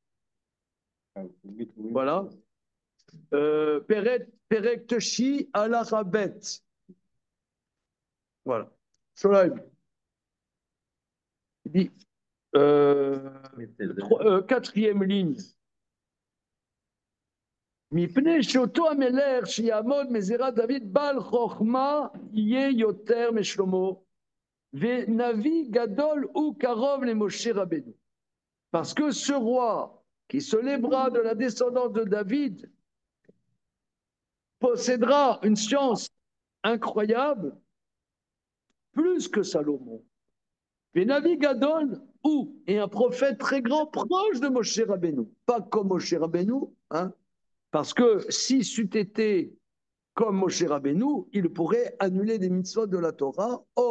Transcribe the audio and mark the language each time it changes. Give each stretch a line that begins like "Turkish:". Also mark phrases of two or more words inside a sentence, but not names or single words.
Hebrew: Voilà. פרק שישי הלכה ב.
French: Voilà. Sholaim. Il dit, quatrième ligne.
Hebrew: מפני שאותו המלך שיעמוד מזרע דוד בעל חוכמה יהיה יותר משלמה ונביא גדול וקרוב למשה רבנו.
French: Parce que ce roi qui se lèvera de la descendance de David possédera une science incroyable plus que Salomon.
Hebrew: ונביא גדול
French: ou et un prophète très grand proche de Moshe Rabbeinu, pas comme Moshe Rabbeinu, hein, parce que si c'eût été comme Moshe Rabbeinu, il pourrait annuler des mitzvot de la Torah.